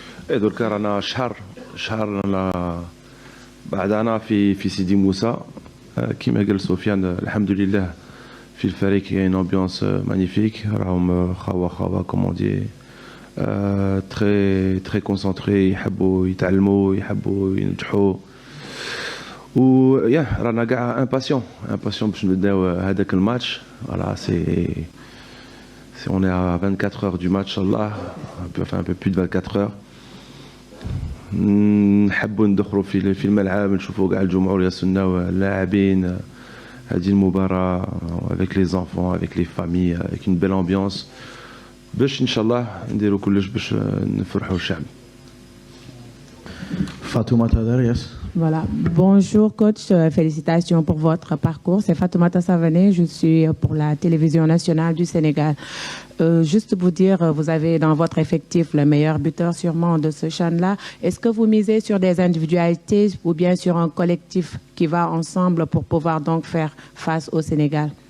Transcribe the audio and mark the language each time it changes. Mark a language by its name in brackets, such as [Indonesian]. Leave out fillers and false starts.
[Arabic] درك رانا شهر بعدنا في سيدي موسى كيما قال سفيان الحمد لله في الفريق كاين امبيونس مانيفيك راهم خوا كومون دي [French] très concentrés [Arabic] يحبوا يتعلموا يحبوا ينجحوا و رانا كاع impatient باش نبداو هذاك الماتش. [French] voilà c'est on est à 24 heures du match الله enfin un peu plus de 24 heures. [Arabic] نحبوا ندخلوا في الملعب نشوفوا كاع الجمهور يستناو اللاعبين هذه المباراة [French] avec les enfants avec les familles avec une belle ambiance [Arabic] باش ان شاء الله نديروا كلش باش نفرحوا الشعب. [English] Fatoumata there, yes. [French] Voilà. Bonjour coach, félicitations pour votre parcours. C'est Fatoumata Savané, je suis pour la télévision nationale du Sénégal. Juste vous dire, vous avez dans votre effectif le meilleur buteur sûrement de ce CHAN-là. Est-ce que vous misez sur des individualités ou bien sur un collectif qui va ensemble pour pouvoir donc faire face au Sénégal?